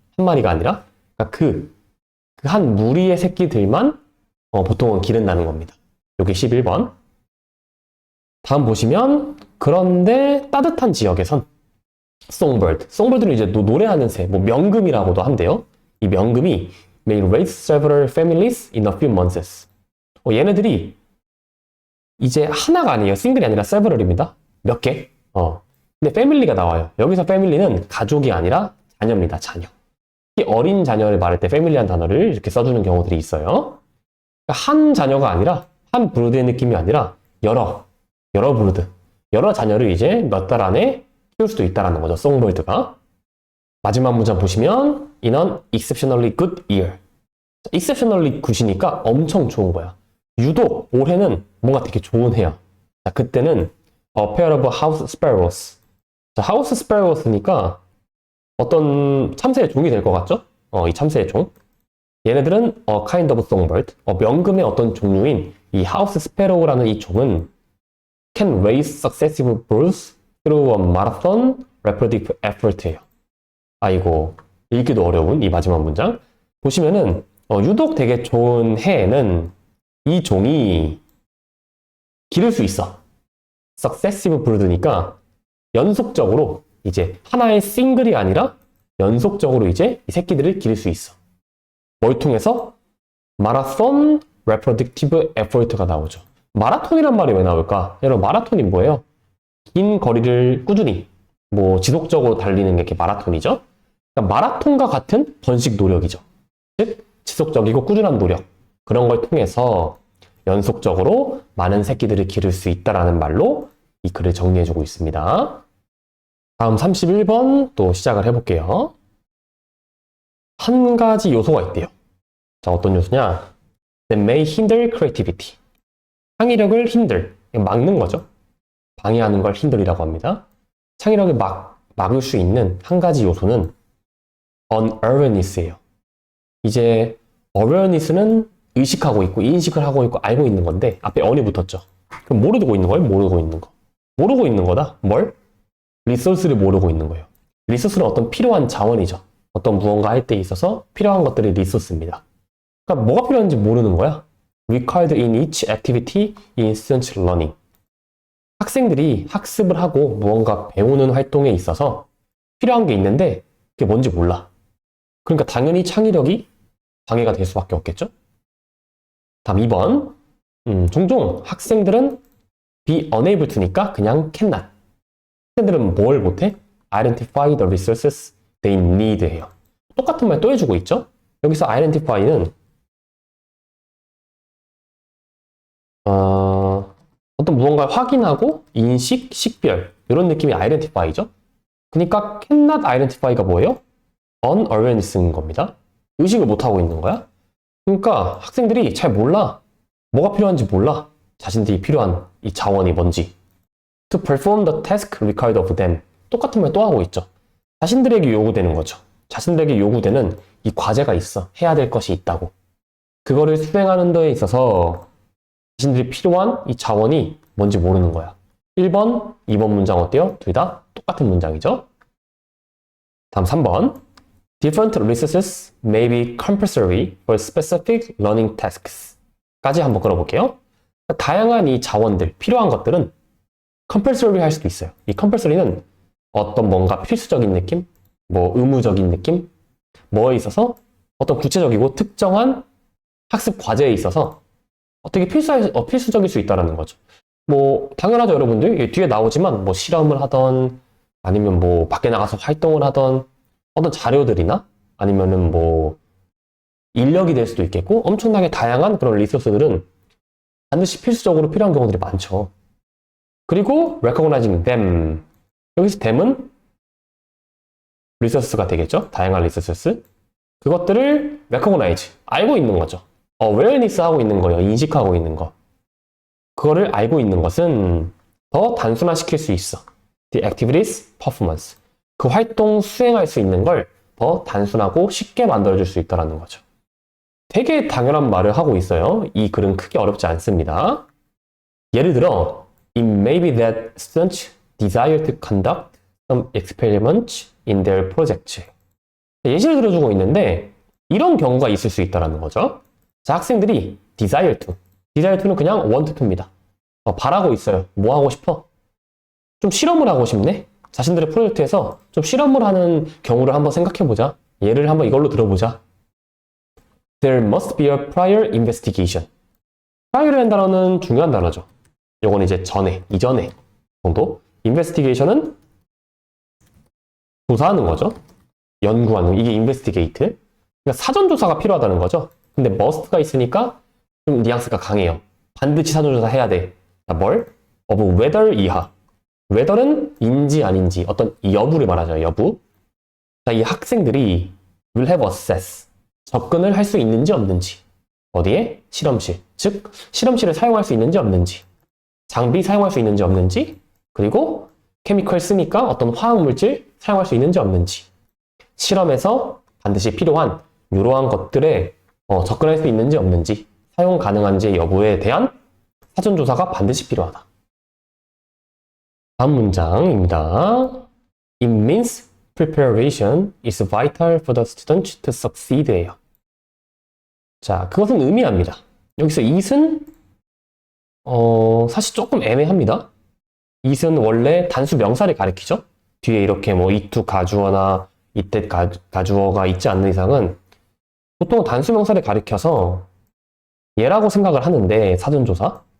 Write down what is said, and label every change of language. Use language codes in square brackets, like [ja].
[ko] 한 마리가 아니라 그러니까 그 한 무리의 새끼들만 보통은 기른다는 겁니다. 여기 11번. 다음 보시면 그런데 따뜻한 지역에선 송버드는 이제 노래하는 새, 명금이라고도 한대요. 이 명금이 [en] may raise several families in a few months. [ko] 얘네들이 이제 하나가 아니에요. 싱글이 아니라 several입니다. 몇 개. 근데 패밀리가 나와요. 여기서 패밀리는 가족이 아니라 자녀입니다. 자녀. 어린 자녀를 말할 때 패밀리한 단어를 이렇게 써주는 경우들이 있어요. 한 자녀가 아니라 한 브루드의 느낌이 아니라 여러 브루드, 여러 자녀를 이제 몇 달 안에 키울 수도 있다는 거죠. 송버드가. 마지막 문장 보시면 [en] in an exceptionally good year. exceptionally good [ko] 이니까 엄청 좋은 거야. 유독 올해는 뭔가 되게 좋은 해야. 자, 그때는 [en] a pair of house sparrows. [ko] 자, house sparrows니까 어떤 참새의 종이 될 것 같죠? 이 참새의 종. 얘네들은 [en] a kind of songbird. [ko] 명금의 어떤 종류인 이 [en] house sparrow라는 이 종은 can raise successive broods through a marathon reproductive effort예요. [ko] 아이고, 읽기도 어려운 이 마지막 문장. 보시면은 유독 되게 좋은 해에는 이 종이 기를 수 있어. [en] successive brood니까 [ko] 연속적으로 이제 하나의 싱글이 아니라 연속적으로 이제 이 새끼들을 기를 수 있어. 뭘 통해서? 마라톤 [en] reproductive effort가 [ko] 나오죠. 마라톤이란 말이 왜 나올까? 여러분, 마라톤이 뭐예요? 긴 거리를 꾸준히 지속적으로 달리는 게 이렇게 마라톤이죠. 그러니까 마라톤과 같은 번식 노력이죠. 즉 지속적이고 꾸준한 노력, 그런 걸 통해서 연속적으로 많은 새끼들을 기를 수 있다라는 말로 이 글을 정리해주고 있습니다. 다음 31번 또 시작을 해볼게요. 한 가지 요소가 있대요. 자, 어떤 요소냐? [en] That may hinder creativity. [ko] 창의력을 막는 거죠. 방해하는 걸 hinder이라고 합니다. 창의력을 막을 수 있는 한 가지 요소는 unawareness예요. 이제 awareness는 의식하고 있고 인식을 하고 있고 알고 있는 건데 앞에 on이 붙었죠. 그럼 모르고 있는 거예요? 모르고 있는 거. 모르고 있는 거다. 뭘? 리소스를 모르고 있는 거예요. 리소스는 어떤 필요한 자원이죠. 어떤 무언가 할 때 있어서 필요한 것들이 리소스입니다. 그러니까 뭐가 필요한지 모르는 거야. [en] Required in each activity in student learning. [ko] 학생들이 학습을 하고 무언가 배우는 활동에 있어서 필요한 게 있는데 그게 뭔지 몰라. 그러니까 당연히 창의력이 방해가 될 수밖에 없겠죠? 다음 2번. 종종 학생들은 [en] be unable to니까 [ko] 그냥 [en] cannot. [ko] 학생들은 뭘 못해? [en] Identify the resources they need 해요. [ko] 똑같은 말 또 해주고 있죠? 여기서 identify는 어떤 무언가를 확인하고 인식, 식별 이런 느낌이 identify죠? 그러니까 [en] cannot identify가 [ko] 뭐예요? unawareness인 겁니다. 의식을 못하고 있는 거야. 그러니까 학생들이 잘 몰라. 뭐가 필요한지 몰라. 자신들이 필요한 이 자원이 뭔지. [en] To perform the task required of them. [ko] 똑같은 말 또 하고 있죠. 자신들에게 요구되는 거죠. 자신들에게 요구되는 이 과제가 있어. 해야 될 것이 있다고. 그거를 수행하는 데에 있어서 자신들이 필요한 이 자원이 뭔지 모르는 거야. 1번, 2번 문장 어때요? 둘 다 똑같은 문장이죠. 다음 3번. [en] Different resources may be compulsory for specific learning tasks. [ko] 까지 한번 끌어볼게요. 다양한 이 자원들, 필요한 것들은 compulsory 할 수도 있어요. 이 compulsory는 어떤 뭔가 필수적인 느낌, 뭐 의무적인 느낌, 뭐에 있어서 어떤 구체적이고 특정한 학습 과제에 있어서 어떻게 필수적일 수 있다는 거죠. 뭐 당연하죠, 여러분들. 뒤에 나오지만 뭐 실험을 하던 아니면 뭐 밖에 나가서 활동을 하던 어떤 자료들이나 아니면은 뭐 인력이 될 수도 있겠고 엄청나게 다양한 그런 리소스들은 반드시 필수적으로 필요한 경우들이 많죠. [en] 그리고 recognizing them. [ko] 여기서 them은 리소스가 되겠죠. 다양한 리소스. 그것들을 recognize. 알고 있는 거죠. awareness 하고 있는 거예요. 인식하고 있는 거. 그거를 알고 있는 것은 더 단순화시킬 수 있어. [en] The activities performance. [ko] 그 활동 수행할 수 있는 걸 더 단순하고 쉽게 만들어줄 수 있다는 거죠. 되게 당연한 말을 하고 있어요. 이 글은 크게 어렵지 않습니다. 예를 들어, [en] it may be that students desire to conduct some experiments in their project. [ko] 예시를 들어주고 있는데 이런 경우가 있을 수 있다는 거죠. 자, 학생들이 [en] desire to는 [ko] 그냥 [en] want to입니다. [ko] 바라고 있어요. 뭐 하고 싶어? 좀 실험을 하고 싶네? 자신들의 프로젝트에서 좀 실험을 하는 경우를 한번 생각해보자. 예를 한번 이걸로 들어보자. [en] There must be a prior investigation. [ko] prior이라는 단어는 중요한 단어죠. 요건 이제 이전에 정도. investigation은 조사하는 거죠. 연구하는, 이게 investigate. 그러니까 사전조사가 필요하다는 거죠. 근데 must가 있으니까 좀 뉘앙스가 강해요. 반드시 사전조사 해야 돼. 자, 뭘? [en] of whether 이하. [ko] whether는 인지 아닌지 어떤 여부를 말하죠. 여부. 자, 이 학생들이 [en] will have access. [ko] 접근을 할 수 있는지 없는지. 어디에? 실험실. 즉, 실험실을 사용할 수 있는지 없는지. 장비 사용할 수 있는지 없는지. 그리고 케미컬 쓰니까 어떤 화학물질 사용할 수 있는지 없는지. 실험에서 반드시 필요한 이러한 것들에 접근할 수 있는지 없는지. 사용 가능한지 여부에 대한 사전조사가 반드시 필요하다. 다음 문장입니다. [en] It means preparation is vital for the student to succeed 예요. [ko] 자, 그것은 의미합니다. 여기서 it은 사실 조금 애매합니다. it은 원래 단수 명사를 가리키죠. 뒤에 이렇게 뭐 it 가주어나 이때 가주어가 있지 않는 이상은 보통 단수 명사를 가리켜서 얘라고 생각을 하는데 사전조사.